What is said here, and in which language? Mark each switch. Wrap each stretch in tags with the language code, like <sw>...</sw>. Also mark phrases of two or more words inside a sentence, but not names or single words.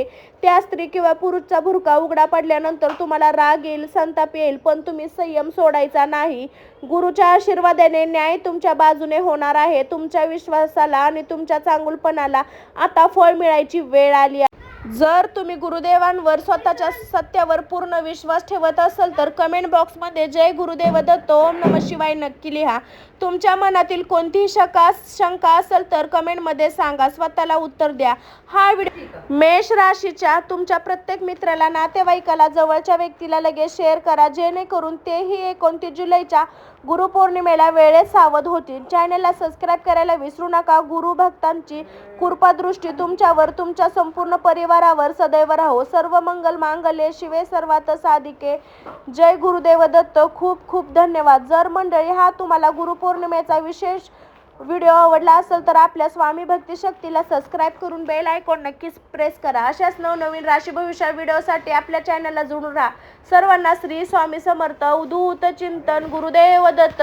<mr>त्या स्त्री किंवा पुरुषचा भुरका उघडा पडल्यानंतर तुम्हाला राग येईल, संताप येईल, पण तुम्ही संयम सोडायचा नाही. गुरुच्या आशीर्वादाने न्याय तुमच्या बाजूने होणार आहे. तुमच्या विश्वासाला आणि तुमच्या चांगुलपणाला आता फळ मिळायची वेळ आली आहे. जर तुम्ही गुरुदेवांवर स्वतःच्या सत्यावर पूर्ण विश्वास ठेवत असाल तर कमेंट बॉक्समध्ये जय गुरुदेव दत्त</mr> <sa>ओम नमः शिवाय</sa> <mr>नक्की लिहा. तुमच्या मनातील कोणतीही शंका असेल तर कमेंटमध्ये सांगा, स्वतःला उत्तर द्या. हा व्हिडिओ मेष राशीच्या तुमच्या प्रत्येक मित्राला, नातेवाईकाला, जवळच्या व्यक्तीला लगेच शेअर करा जेणेकरून तेही 29 जुलैच्या गुरुपौर्णिमेला वेळेत सावध होतील. चॅनलला सबस्क्राईब करायला विसरू नका. गुरु भक्तांची कृपादृष्टी तुमच्यावर, तुमच्या संपूर्ण परिवारावर सदैव राहो.</mr> <sa>सर्व मंगल मांगल्ये शिवे सर्वार्थ साधिके.</sa> <mr>जय गुरुदेव दत्त. खूप खूप धन्यवाद. जर मंडळी हा तुम्हाला गुरुपौर्णिमेचा विशेष व्हिडिओ आवडला असेल तर आपल्या स्वामी भक्ती शक्तीला सबस्क्राईब करून</mr> <en>bell icon</en> <mr>नक्कीच प्रेस करा. अशाच नवनवीन राशी भविष्य व्हिडिओसाठी आपल्या चॅनलला जोडून राहा. सर्वांना श्री स्वामी समर्थ. अवधूत चिंतन गुरुदेव दत्त.</mr>